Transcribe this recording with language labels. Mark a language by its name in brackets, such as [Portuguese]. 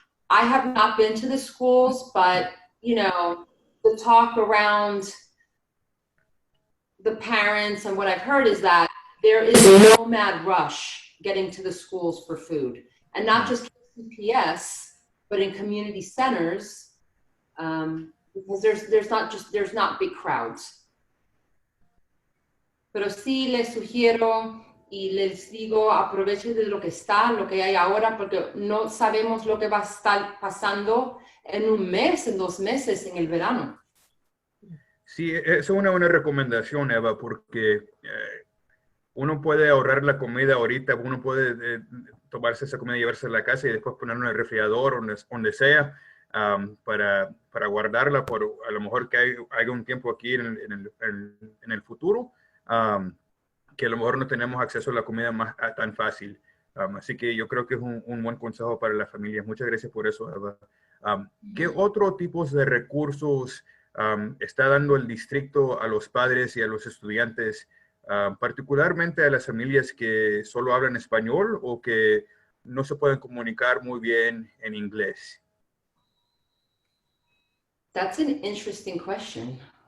[English] I have not been to the schools, but you know, the talk around the parents and what I've heard is that there is no mad rush getting to the schools for food, and not just CPS, but in community centers, because there's not big crowds. [Spanish] Pero sí les sugiero y les digo, aprovechen de lo que está, lo que hay ahora, porque no sabemos lo que va a estar pasando en un mes, en 2 meses, en el verano. Sí, es una buena recomendación, Eva, porque uno puede ahorrar la comida ahorita, uno puede tomarse esa comida y llevarse a la casa y después ponerla en el refrigerador, donde sea, para guardarla por a lo mejor que haya un tiempo aquí en el futuro, que a lo mejor no tenemos acceso a la comida tan fácil. Así que yo creo que es un buen consejo para las familias. Muchas gracias por eso, Eva. ¿Qué otros tipos de recursos está dando el distrito a los padres y a los estudiantes, particularmente a las familias que solo hablan español o que no se pueden comunicar muy bien en inglés? [English] That's an interesting question.